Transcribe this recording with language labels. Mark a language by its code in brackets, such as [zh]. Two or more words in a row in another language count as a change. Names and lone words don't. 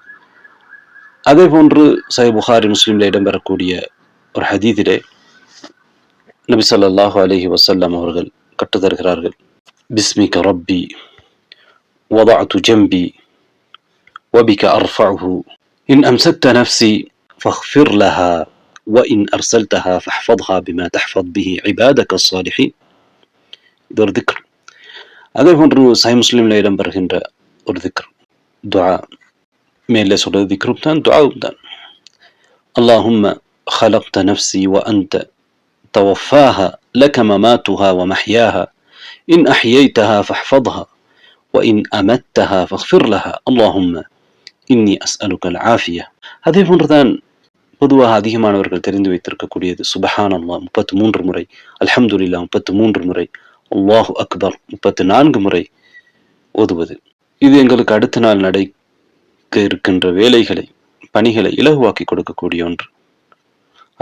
[ta] அதே போன்று சஹீஹ் புகாரி முஸ்லிமில் இடம்பெறக்கூடிய ஒரு ஹதீஸிலே நபி [ar] صلى الله عليه وسلم [ta] அவர்கள் கற்றுத் தருகிறார்கள், [ar] باسمك ربي وضعت جنبي وبك أرفعه إن أمسكت نفسي فاغفر لها وإن أرسلتها فاحفظها بما تحفظ به عبادك الصالحين. [ta] இது ஒரு திக்ர். அதே போன்று சஹீஹ் முஸ்லிமில் இடம்பெறுகின்ற ஒரு திக்ர், துஆ. மேலே சொல்றது திக்ரும் தான், துஆவும் தான். [ar] அல்லாஹும்ம خلقت نفسي وأنت توفاها لك مماتها ومحياها إن أحييتها فاحفظها وإن أمتها فاغفر لها اللهم إني أسألك العافية. [ta] அதே போன்றுதான் பொதுவாக அதிகமானவர்கள் தெரிந்து வைத்திருக்கக்கூடியது [ar] سبحان الله [ta] 33 முறை, அல்ஹம்துலில்லாஹ் 33 முறை, [ar] الله أكبر [ta] 34 முறை ஓதுவது. இது எங்களுக்கு அடுத்த நாள் நடக்க இருக்கின்ற வேலைகளை, பணிகளை இலகுவாக்கி கொடுக்கக்கூடிய ஒன்று.